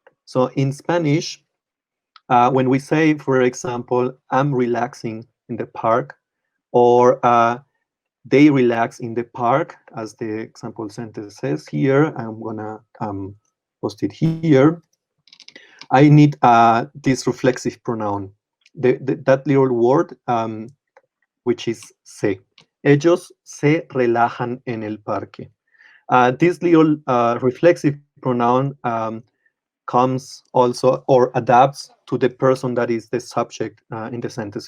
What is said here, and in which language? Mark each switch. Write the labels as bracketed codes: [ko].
[en] So in Spanish, when we say, for example, I'm relaxing in the park, or they relax in the park, as the example sentence says here, I'm gonna post it here. I need this reflexive pronoun, that little word, which is se. [es] Ellos se relajan en el parque. [en] This little reflexive pronoun comes also or adapts to the person that is the subject in the sentence.